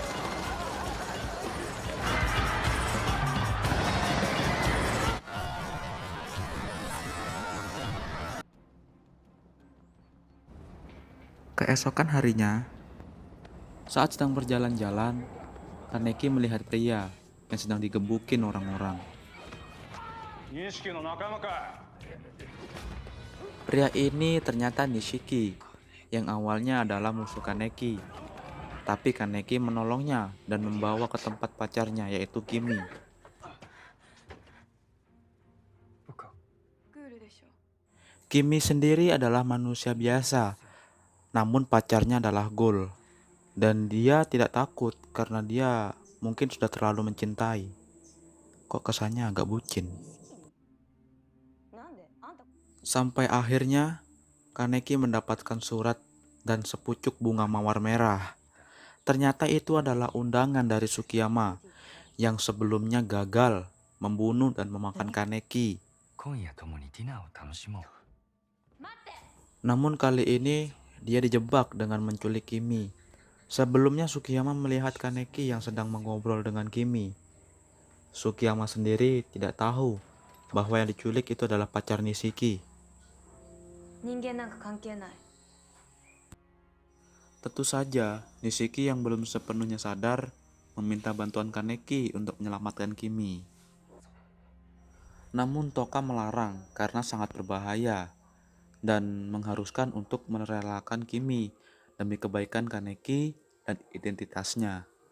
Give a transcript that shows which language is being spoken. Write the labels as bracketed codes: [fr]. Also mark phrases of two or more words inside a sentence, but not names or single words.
[id] Keesokan harinya, saat sedang berjalan-jalan, Kaneki melihat pria yang sedang digebukin orang-orang. Pria ini ternyata Nishiki, yang awalnya adalah musuh Kaneki. Tapi Kaneki menolongnya dan membawa ke tempat pacarnya yaitu Kimi. [ja] 部下。 [id] Kimi sendiri adalah manusia biasa, namun pacarnya adalah ghoul. Dan dia tidak takut karena dia mungkin sudah terlalu mencintai. Kok kesannya agak bucin. Sampai akhirnya Kaneki mendapatkan surat dan sepucuk bunga mawar merah. Ternyata itu adalah undangan dari Sukiyama yang sebelumnya gagal membunuh dan memakan Kaneki. [ja] 今夜ともにディナーを楽しもう。 [id] Namun kali ini dia dijebak dengan menculik Kimi. Sebelumnya Sukiyama melihat Kaneki yang sedang mengobrol dengan Kimi. Sukiyama sendiri tidak tahu bahwa yang diculik itu adalah pacar Nishiki. [ja] 人間なんか関係ない。 [id] Tentu saja, Nishiki yang belum sepenuhnya sadar meminta bantuan Kaneki untuk menyelamatkan Kimi. Namun Toka melarang karena sangat berbahaya dan mengharuskan untuk merelakan Kimi demi kebaikan Kaneki dan identitasnya.